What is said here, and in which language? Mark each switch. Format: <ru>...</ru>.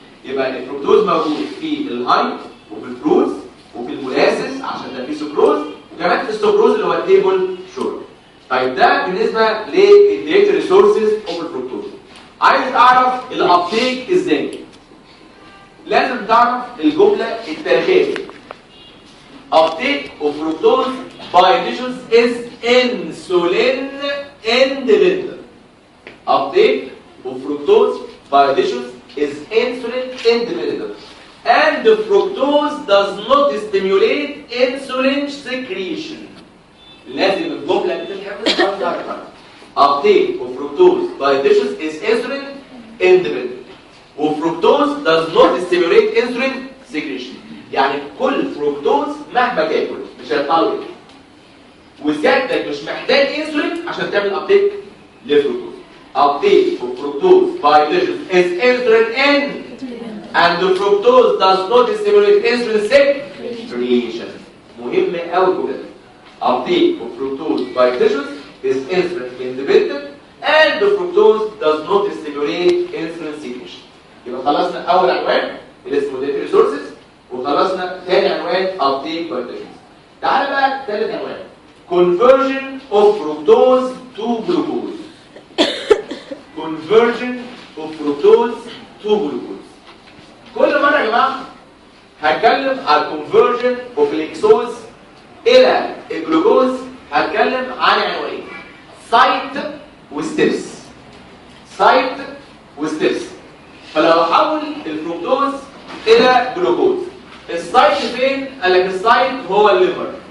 <ar>يبقى الفركتوز موجود في الهاي وفي الفروتس وفي المولاسز عشان ده فيه سكروز وكمان في السكروز اللي هو التيبل شوجر. طيب ده بالنسبه للداتا ريسورسز اوف الفركتوز. عايز اعرف الابتيك ازاي. لازم تعرف الجمله التاريخيه.</ar> <en>uptake of fructose by tissues is insulin independent. Uptake of fructose by tissues is insulin independent. And the fructose does not stimulate insulin secretion.</en> <ar>لازم الجملة اللي تتحفظ تعرفها.</ar> <en>Uptake of fructose by tissues is insulin independent. وفركتوز does not stimulate insulin secretion.</en> <ar>يعني كل فركتوز مهما تاكل مش هيطلع له. وسيادتك مش محتاج انسولين عشان تعمل ابتيك للفركتوز.</ar> <en>Uptake of fructose by tissues is insulin in and the fructose does not stimulate insulin secretion.</en> <ar>مهم قوي كده.</ar> <en>Uptake of fructose by tissues is insulin independent and the fructose does not stimulate insulin secretion.</en> <ar>يبقى خلصنا اول عنوان اللي اسمه</ar> <en>data resources</en> <ar>وخلصنا ثاني عنوان</ar> <en>uptake by tissues.</en> <ar>تعال بقى ثالث عنوان</ar> <en>conversion of fructose to glucose. conversion of fructose to glucose.</en> <ar>كل مرة يا جماعة هتكلم على</ar> <en>conversion of</en> <ar>الإكسوز إلى الجلوكوز هتكلم عن عنوانين سايت وستيبس. سايت وستيبس. فلو احول الفركتوز الى جلوكوز السايت فين؟ قال لك السايت هو الليفر.</ar>